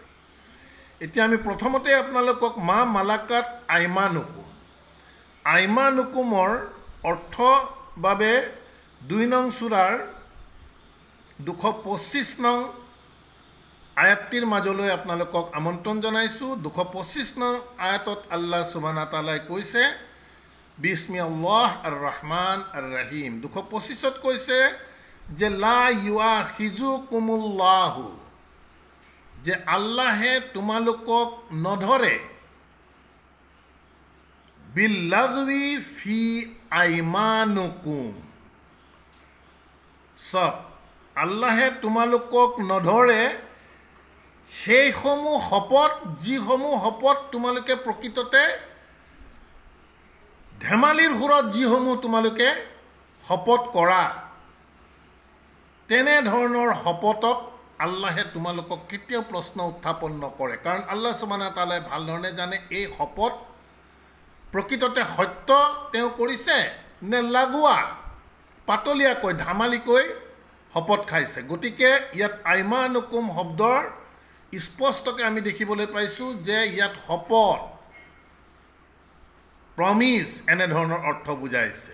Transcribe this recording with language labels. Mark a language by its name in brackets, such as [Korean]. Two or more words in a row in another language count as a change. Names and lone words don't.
[Assamese] এতিয়া আমি প্ৰথমতে আপোনালোকক [Arabic] ما ملكت أيمانكم [Assamese] অৰ্থ বাবে 2 নং সূৰাৰ 225 নং আয়াতটিৰ মাজলৈ আপোনালোকক আমন্ত্ৰণ জনাইছোঁ। 225 নং আয়াতত [Arabic] الله سبحانه وتعالى [Assamese] কৈছে [Arabic] بسم الله الرحمن الرحيم. [Assamese] 225ত কৈছে যে [Arabic] لا يؤاخذكم الله, [Assamese] যে আল্লাহে তোমালোকক নধৰে [Arabic] باللغو في أيمانكم. [Assamese] সব আল্লাহে তোমালোকক নধৰে সেইসমূহ শপত যিসমূহ শপত তোমালোকে প্ৰকৃততে ধেমালিৰ সুৰত যিসমূহ তোমালোকে শপত কৰা, তেনেধৰণৰ শপতক আল্লাহে তোমালোকক কেতিয়াও প্ৰশ্ন উত্থাপন নকৰে। কাৰণ [Arabic] الله سبحانه وتعالى [Assamese] ভাল ধৰণে জানে এই শপত প্ৰকৃততে সত্য তেওঁ কৰিছে নে লাগোৱা পাতলীয়াকৈ ধেমালিকৈ শপত খাইছে। গতিকে ইয়াত আইমানুকুম শব্দৰ স্পষ্টকৈ আমি দেখিবলৈ পাইছোঁ যে ইয়াত শপত, প্ৰমিজ এনেধৰণৰ অৰ্থ বুজাইছে।